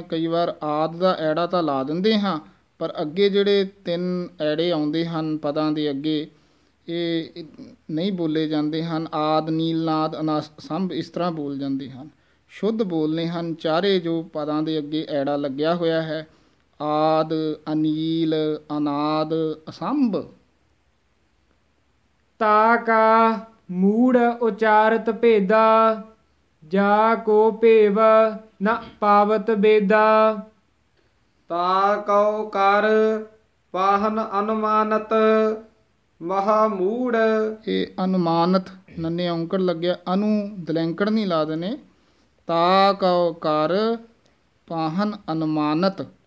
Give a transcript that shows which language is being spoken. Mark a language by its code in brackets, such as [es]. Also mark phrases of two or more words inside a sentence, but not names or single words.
[pa] ਕਈ ਵਾਰ ਆਦ ਦਾ ਐੜਾ ਤਾਂ ਲਾ ਦਿੰਦੇ ਹਾਂ, ਪਰ ਅੱਗੇ ਜਿਹੜੇ 3 ਐੜੇ ਆਉਂਦੇ ਹਨ ਪਦਾਂ ਦੇ ਅੱਗੇ, ਇਹ ਨਹੀਂ ਬੋਲੇ ਜਾਂਦੇ ਹਨ। ਆਦ, ਨੀਲ, ਨਾਦ, ਅਸੰਭ ਇਸ ਤਰ੍ਹਾਂ ਬੋਲ ਜਾਂਦੇ ਹਨ। ਸ਼ੁੱਧ ਬੋਲਨੇ ਹਨ ਚਾਰੇ ਜੋ ਪਦਾਂ ਦੇ ਅੱਗੇ ਐੜਾ ਲੱਗਿਆ ਹੋਇਆ ਹੈ। ਆਦ, ਅਨੀਲ, ਅਨਾਦ, ਅਸੰਭ। [hi] ता का मूढ़ उचारत भेदा, जा को भेव न पावत बेदा। [pa] ਤਾ ਕਉ ਕਰ ਪਾਹਨ ਅਨੁਮਾਨਤ, ਮਹਾ ਮੂੜ। ਇਹ ਅਨੁਮਾਨਤ ਨੰਨੇ ਔਂਕੜ ਲੱਗਿਆ। ਅਨੂ ਦਲੈਂਕੜ ਨਹੀਂ ਲਾ ਦੇਣੇ। ਤਾ ਕਉ ਕਰ ਪਾਹਨ ਅਨੁਮਾਨਤ।